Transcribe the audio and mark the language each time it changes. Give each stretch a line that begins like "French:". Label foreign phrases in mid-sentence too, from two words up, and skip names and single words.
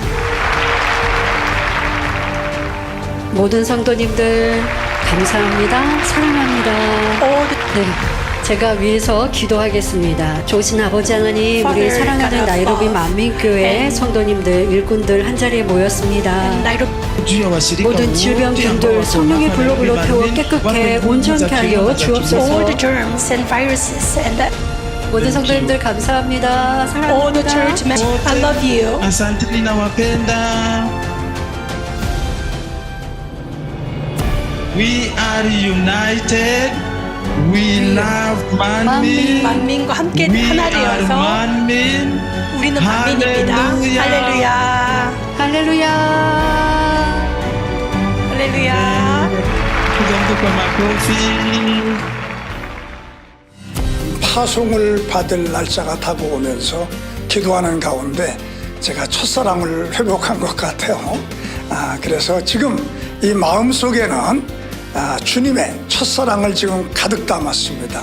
Korean: 모든 성도님들 감사합니다. 사랑합니다. 네, 제가 위에서 기도하겠습니다. 좋으신 아버지 하나님, 우리 사랑하는 나이로비 만민교회 성도님들, 일꾼들 한자리에 모였습니다.
Swahili: juu ya washirika
Korean: 모든 질병균들 성령의 불로 태워 깨끗해 온전케 하여 주옵소서.
English: All the germs and viruses and
Korean: 모든 성도님들 감사합니다.
English: all the church
Korean: 사랑합니다.
English: members. I love you.
Swahili: asanteni na wapenda.
English: We are united. We love 만민.
Korean: 만민과 함께
English: We
Korean: 하나
English: are
Korean: 되어서 만민. 우리는 만민입니다. 할렐루야. 할렐루야. 할렐루야. 할렐루야.
Swahili: Piga mtu kwa makofi.
Korean: 파송을 받을 날짜가 다가오면서 기도하는 가운데 제가 첫사랑을 회복한 것 같아요. 그래서 지금 이 마음속에는 주님의 첫사랑을 지금 가득 담았습니다.